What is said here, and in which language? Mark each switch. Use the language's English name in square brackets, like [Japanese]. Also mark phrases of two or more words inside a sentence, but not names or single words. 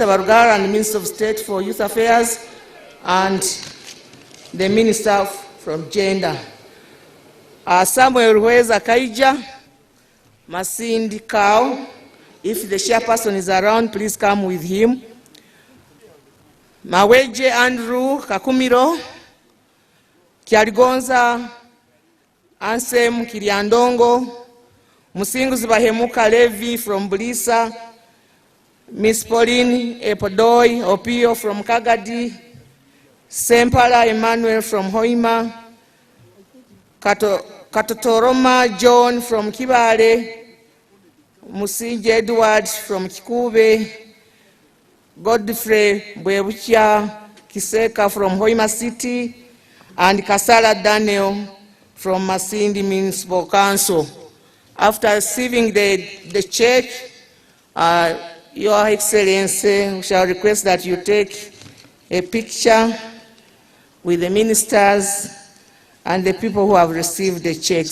[English] Barugara, and the Minister of State for Youth Affairs, and the Minister from Gender. Samuel Ruweza Kaija, Masindi Kao. If the chairperson is around, please come with him. Maweje Andrew Kakumiro, Kyaligonza Ansem Kiriandongo, Musinguzi Bahemuka Levi from Bulisa, Miss Pauline Epodoi Opio from Kagadi, Sempala Emmanuel from Hoima, Katotoroma John from Kibale, Musinje Edward from Kikube, Godfrey Bwebucha Kiseka from Hoima City, and Kasala Daniel from Masindi Municipal Council. After receiving the check, Your Excellency, we shall request that you take a picture with the ministers and the people who have received the checks.